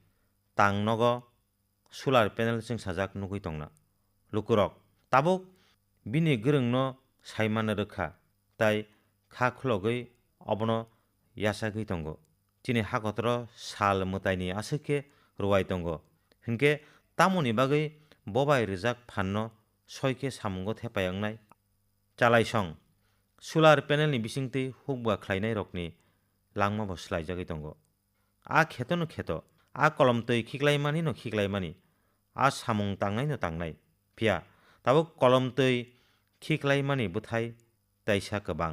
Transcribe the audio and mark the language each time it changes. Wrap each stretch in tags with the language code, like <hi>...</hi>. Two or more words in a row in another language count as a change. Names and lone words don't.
<trp>तांनग</trp> <en>solar panel</en> <trp>जों साजाक नुगै तंना लुकुरक ताबुक बिनि गोरोंनो साइमान रोखा ताइ खा खुलगै अबनो यासागै दंग तिनि हाकतर साल मोताइनि आसुखे रुवाय दंग हिनके तामुनि बागै बबाय रिजाक फाननो सयके सामुंगो थेपायांनाय चालायसं</trp> <en>solar panel</en> <trp>ni bisingtwi hukba khlainai rokni langma bo slaijagui tongo. A kheto no kheto, a kolomtwi khiklaimani no khiklaimani, a samung tangnai no tangnai. Phiya tabo kolomtwi khiklaimani bwthai taisa kwbang.</trp>